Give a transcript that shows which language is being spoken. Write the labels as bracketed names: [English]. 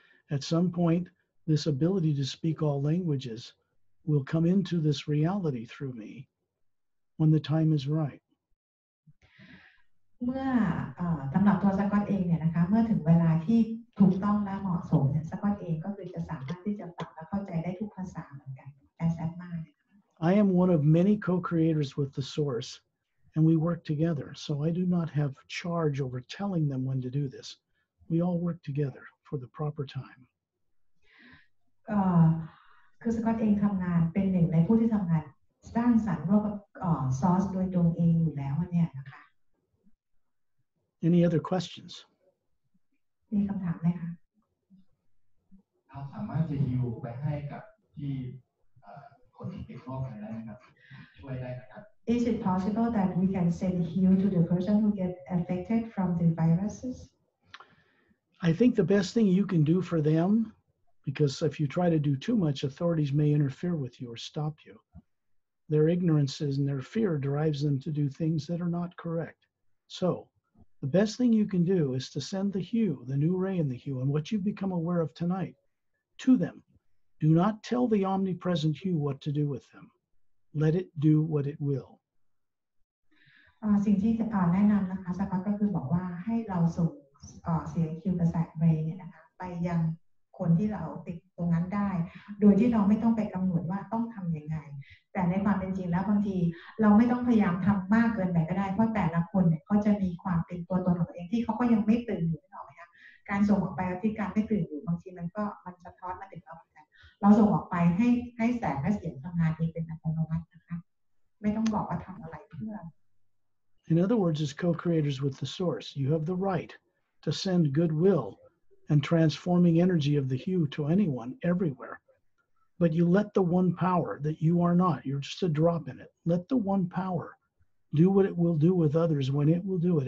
[English] At some point, this ability to speak all languages will come into this reality through me when the time is right. [Thai] เมื่อสำหรับตัวสกอตเองเนี่ยนะคะเมื่อถึงเวลาที่ถูกต้องและเหมาะสมเนี่ยสกอตเองก็คือจะสามารถที่จะฟังและเข้าใจได้ทุกภาษาเหมือนกันas Atma เนี่ย [English] I am one of many co-creators with the source, and we work together. So I do not have charge over telling them when to do this. We all work together for the proper time. [Thai] คือสกอตเองทำงานเป็นหนึ่งในผู้ที่ทำงานสร้างสรรค์ร่วมกับซอสโดยตรงเองอยู่แล้วเนี่ยนะคะ [English] Any other questions? [Thai] มีคำถามไหมคะ เราสามารถจะฮิวไปให้กับที่คนที่ติดโรคอะไรได้ไหมครับช่วยได้นะครับ [English] Is it possible that we can send heal to the person who get affected from the viruses? I think the best thing you can do for them, because if you try to do too much, authorities may interfere with you or stop you. Their ignorance and their fear drives them to do things that are not correct. So the best thing you can do is to send the hue, the new ray in the hue, and what you've become aware of tonight, to them. Do not tell the omnipresent hue what to do with them. Let it do what it will. [Thai] สิ่งที่แนะนำนะคะสกอตก็คือบอกว่าให้เราส่งเสียงคิวกับแสงเรย์เนี่ยนะคะไปยังคนที่เราติดตรงนั้นได้โดยที่เราไม่ต้องไปกำหนดว่าต้องทำยังไงแต่ในความเป็นจริงแล้วบางทีเราไม่ต้องพยายามทำมากเกินไปก็ได้เพราะแต่ละคนเนี่ยเขาจะมีความเป็นตัวตนของตัวเองที่เขาก็ยังไม่ตื่นอยู่หรอกนะคะการส่งออกไปที่การไม่ตื่นอยู่บางทีมันสะท้อนมาถึงเราเหมือนกันเราส่งออกไปให้แสงและเสียงทำงานเองเป็นอัตโนมัตินะคะไม่ต้องบอกว่าทำอะไรเพื่อ [English] In other words, as co-creators with the source, you have the right to send goodwill and transforming energy of the hue to anyone, everywhere. But you let the one power that you are not, you're just a drop in it. Let the one power do what it will do with others when it will do it.